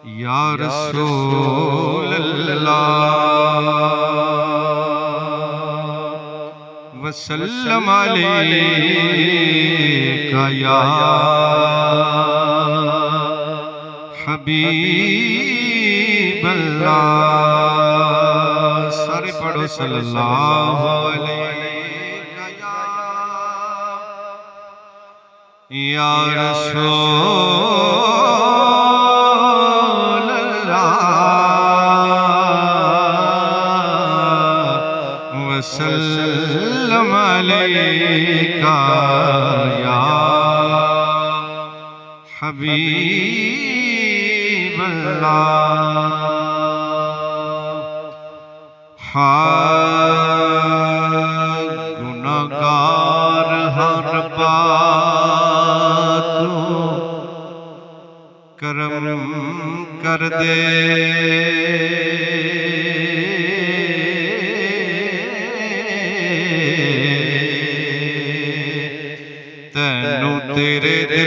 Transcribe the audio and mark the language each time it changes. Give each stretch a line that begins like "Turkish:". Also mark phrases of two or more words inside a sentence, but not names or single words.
Arabic: يا رسول الله وسلام عليك يا حبيب الله.
Punjabi: सारे पढ़ो
Arabic: صلى الله عليك يا رسول الله وسلام عليك يا حبيب الله.
Punjabi: गुनाहगार हर बात करम कर दे, तैनू तेरे